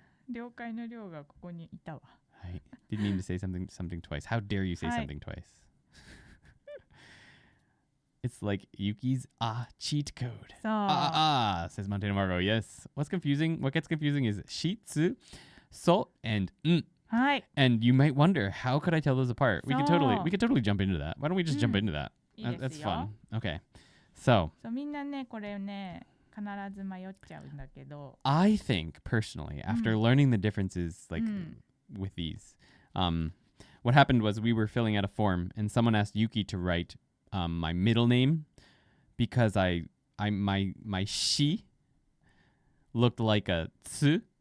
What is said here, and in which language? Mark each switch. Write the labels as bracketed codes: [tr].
[ja] 了解の量がここにいたわ。はい。 [en] Didn't mean to say something twice. How dare you say something twice? It's like Yuki's cheat code. [ja] そう。 [en] Says Montana Margo. Yes. What gets confusing is shitsu, so, and [ja] はい。 [en] And you might wonder, how could I tell those apart? We could totally jump into that. Why don't we just jump into that? [ja] いいですよ。 [en] That's fun. Okay. So [ja] そうみんなね、これね、必ず迷っちゃうんだけど。 [en] I think personally, after learning the differences like with these, what happened was we were filling out a form and someone asked Yuki to write my middle name because my shi looked like a tsu.